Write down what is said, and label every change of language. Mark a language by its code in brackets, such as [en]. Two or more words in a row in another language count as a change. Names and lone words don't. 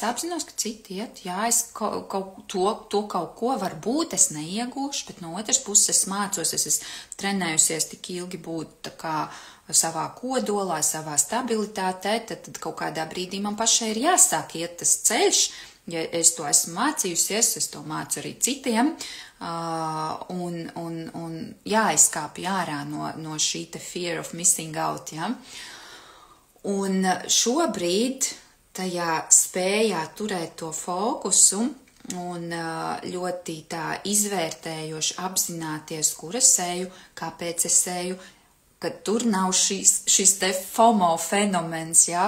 [lv] apzinos, ka citi iet, es to kaut ko varbūt es neiegūšu, bet no otras puses es mācos, es esmu trenējusies tik ilgi būt tā kā savā kodolā, savā stabilitātē, tad kaut kādā brīdī man pašai ir jāsāk iet tas ceļš, ja es to esmu mācījusies, es to mācu arī citiem, un jāizkāpj ārā no šī te [en] fear of missing out, [lv] Un šobrīd tajā spējā turēt to fokusu un ļoti tā izvērtējoši apzināties, kur es eju, kāpēc es eju, ka tur nav šis te FOMO fenomens,